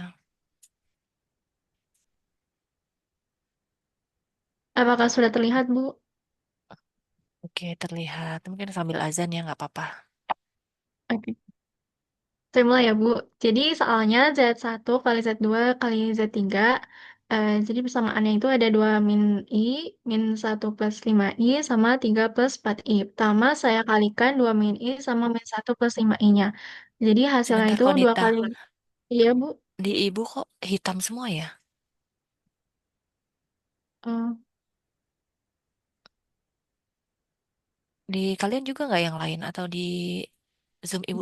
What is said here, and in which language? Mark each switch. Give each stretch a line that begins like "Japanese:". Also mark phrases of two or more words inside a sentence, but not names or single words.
Indonesian: Apakah sudah terlihat, Bu? Oke, terlihat. Mungkin sambil azan ya, nggak apa-apa. Oke. Saya mulai ya, Bu. Jadi soalnya Z1 kali Z2 kali Z3. Jadi persamaannya itu ada 2 min I, min 1 plus 5I, sama 3 plus 4I. Pertama saya kalikan 2 min I sama min 1 plus 5I-nya. Jadi hasilnya Sebentar itu 2 Konita, kali. Iya, Bu. di ibu kok hitam semua ya? Hmm, Di kalian juga nggak yang lain atau di Zoom ibu